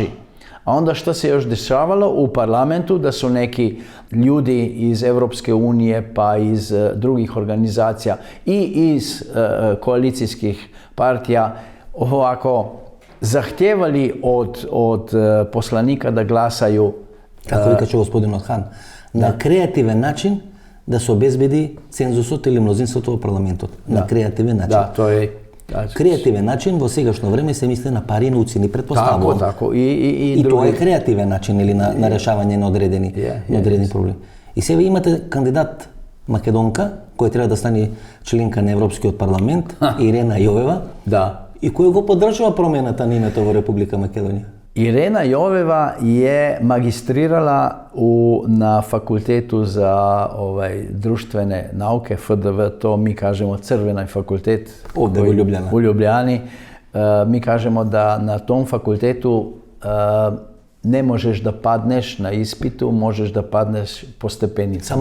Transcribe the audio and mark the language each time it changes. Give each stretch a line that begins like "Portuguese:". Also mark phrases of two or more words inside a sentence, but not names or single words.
Serbian: A onda što se još dešavalo u parlamentu, da su neki ljudi iz Europske unije pa iz drugih organizacija i iz koalicijskih partija ovako zahtjevali od poslanika da glasaju.
Macedonian: Како викаше господинот Хан, на креативен начин да се обезбеди цензусот или мнозинството во парламентот. На креативен начин. Да, тоа е креативен начин во сегашно време се мисли на пари, на уцини, предпоставувам.
Serbian: Tako.
Macedonian: И тоа е креативен начин или на решавање на одредени проблеми. И сега имате кандидат македонка која треба да стане членка на Европскиот парламент, Ирена Јовева. Да. И кој го поддржува промената на името во Република Македонија.
Serbian: Irena Joveva je magistrirala na fakultetu za društvene nauke, FDV, to mi kažemo Crvenaj fakultet ovdje u Ljubljani. Mi kažemo da na tom fakultetu ne možeš da padneš na ispitu, možeš da padneš po stepenicama.